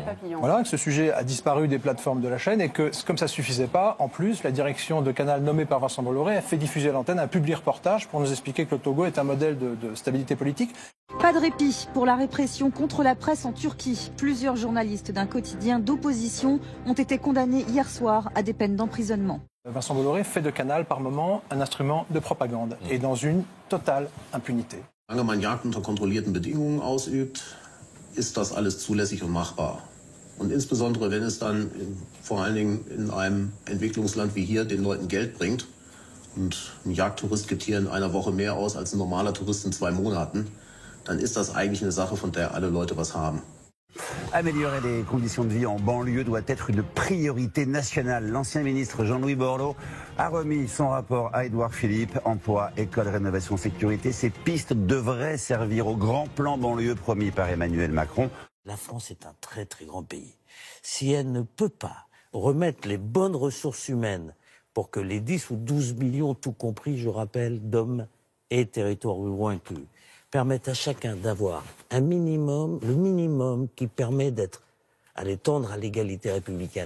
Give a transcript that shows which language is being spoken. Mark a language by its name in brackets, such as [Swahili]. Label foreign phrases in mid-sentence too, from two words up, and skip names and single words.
[French] Voilà, que ce sujet a disparu des plateformes de la chaîne et que, comme ça ne suffisait pas, en plus, la direction de Canal nommée par Vincent Bolloré a fait diffuser à l'antenne un public reportage pour nous expliquer que le Togo est un modèle de stabilité politique. Pas de répit pour la répression contre la presse en Turquie. Plusieurs journalistes d'un quotidien d'opposition ont été condamnés hier soir à des peines d'emprisonnement. Vincent Bolloré fait de Canal par moment un instrument de propagande et dans une totale impunité. [German] Solange man Jagd unter kontrollierten Bedingungen ausübt, ist das alles zulässig und machbar. Und insbesondere wenn es dann vor allen Dingen in einem Entwicklungsland wie hier den Leuten Geld bringt und ein Jagdtourist gibt hier in einer Woche mehr aus als ein normaler Tourist in 2 Monaten, dann ist das eigentlich eine Sache, von der alle Leute was haben. [French] Améliorer les conditions de vie en banlieue doit être une priorité nationale. L'ancien ministre Jean-Louis Borloo a remis son rapport à Édouard Philippe. Emploi, école, rénovation, sécurité. Ces pistes devraient servir au grand plan banlieue promis par Emmanuel Macron. La France est un très très grand pays. Si elle ne peut pas remettre les bonnes ressources humaines pour que les 10 ou 12 millions, tout compris, je rappelle, d'hommes et territoires ruraux inclus, permettent à chacun d'avoir un minimum, le minimum qui permet d'être, aller tendre à l'égalité républicaine.